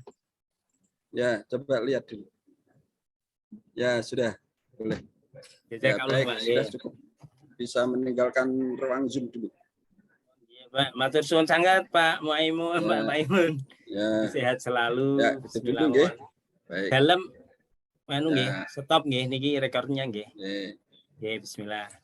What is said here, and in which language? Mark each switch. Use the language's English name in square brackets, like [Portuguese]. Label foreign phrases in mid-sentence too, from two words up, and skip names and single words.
[Indonesian] Ya, coba lihat dulu. Ya, sudah. Boleh. Ya, kalau baik, Pak, sudah cukup. Bisa meninggalkan ruang Zoom dulu. Ya, Pak, [Javanese] matur suwun [Indonesian] sangat Pak Muaimun, Pak Maimun. Ya. Sehat selalu. Ya, itu dulu nggih. Baik. Dalam anu nggih, stop [Javanese] nggih niki [Indonesian] rekornya nggih. Nggih. Nggih, bismillah.